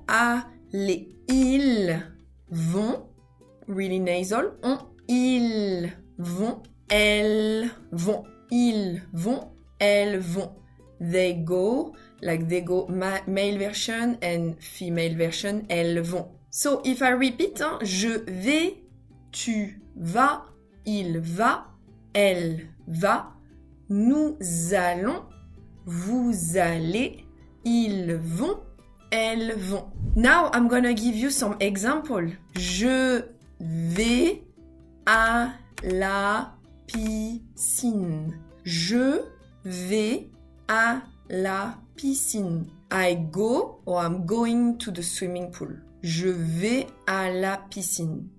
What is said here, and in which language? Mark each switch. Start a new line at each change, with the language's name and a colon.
French: Allez. Ils vont.
English: Really nasal.
French: Ils vont. Elles vont. Ils vont. Elles vont.
English: They go. Like they go male version and female version.
French: Elles vont.
English: So if I repeat,
French: je vais, tu vas, il va, elle va, nous allons, vous allez, ils vont, elles vont.
English: Now I'm gonna give you some example.
French: Je vais à la piscine. Je vais à la piscine.
English: I go or I'm going to the swimming pool.
French: Je vais à la piscine.